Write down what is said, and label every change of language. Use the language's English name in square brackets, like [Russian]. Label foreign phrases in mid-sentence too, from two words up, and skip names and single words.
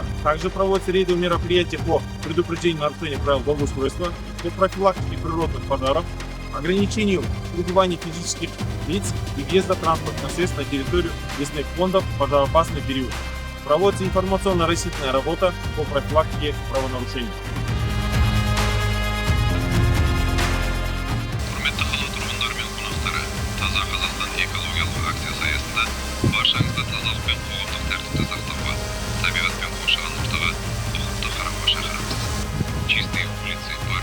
[Russian] Также проводятся рейдовые мероприятия по предупреждению нарушения правил благоустройства, по профилактике природных пожаров, ограничению пребывания физических лиц и въезда транспортных средств на территорию лесных фондов в пожароопасный период. Проводится информационно-растительная работа по профилактике правонарушений. [Kazakh] Құрметті қала тұрғындары мен қонақтары, таза Қазақстан экологиялық акциясы аясында баршаңызды тазалық пен қоғамдық тәртіпті сақтауға, табиғат пен қоршаған ортаға ұқыпты қарауға шақырамыз. [Russian] Чистые улицы,